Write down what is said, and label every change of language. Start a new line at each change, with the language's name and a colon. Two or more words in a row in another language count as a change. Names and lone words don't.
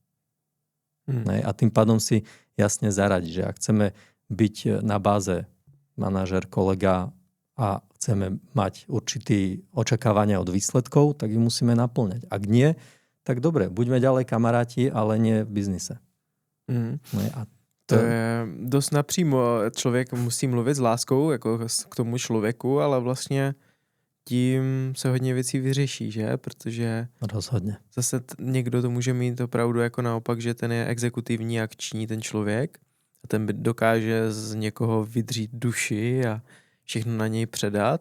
Slovak: A tým pádom si jasne zaradiť, že ak chceme byť na báze manažer, kolega a chceme mať určité očakávania od výsledkov, tak ich musíme naplňať. Ak nie, tak dobre, buďme ďalej kamaráti, ale nie v biznise.
Czech: A to je dost napřímo. Člověk musí mluvit s láskou jako k tomu člověku, ale vlastně tím se hodně věcí vyřeší, že? Protože rozhodně. Zase někdo to může mít opravdu jako naopak, že ten je exekutivní, akční ten člověk a ten dokáže z někoho vydřít duši a všechno na něj předat.